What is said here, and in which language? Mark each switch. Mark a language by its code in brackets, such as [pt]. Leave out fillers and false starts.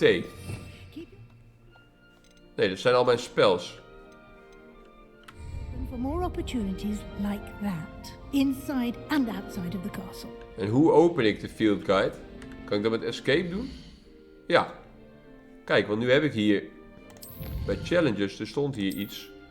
[nl] Nee, dat zijn al mijn spells. [en] For more opportunities like that, inside and outside of the castle. [nl] En hoe open ik de field guide? Kan ik dat met escape doen? Ja. Kijk, want nu heb ik hier bij challenges, er stond hier iets.